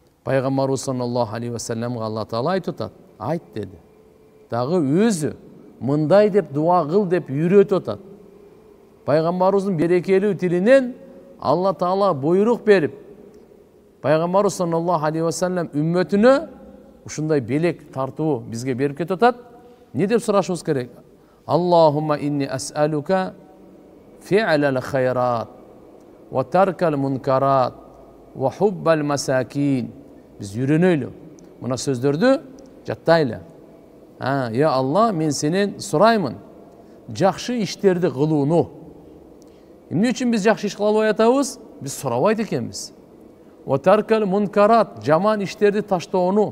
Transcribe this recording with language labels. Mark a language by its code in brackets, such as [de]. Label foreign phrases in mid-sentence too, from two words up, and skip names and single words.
[ky] Пайгамбарыбыз [ar] صلى الله عليه وسلم [ky] Алла Таала айтып атат. Айт деди. Дагы өзү мындай деп дуа кыл деп үйрөтүп атат. Пайгамбарыбыздын берекелүү тилинен Алла Таала буйрук берип, Пайгамбарыбыз [ar] صلى الله عليه وسلم [ky] үммөтүнө ушундай белек тартуу бизге берип кетип атат. Не деп сурашыбыз керек? [ar] اللهم إني أسألك فعل الخيرات وترك المنكرات وحب المساكين. [ky] Biz үйрөнөйлү. Мына сөздөрдү жаттайлы. Я Алла, мен сенен сураймын. Жакшы иштерди кылууну. Эмне үчүн биз жакшы иш кыла албай атабыз? Биз сурабайт экенбиз. [ar] وترك المنكرات, [ky] жаман иштерди таштоону.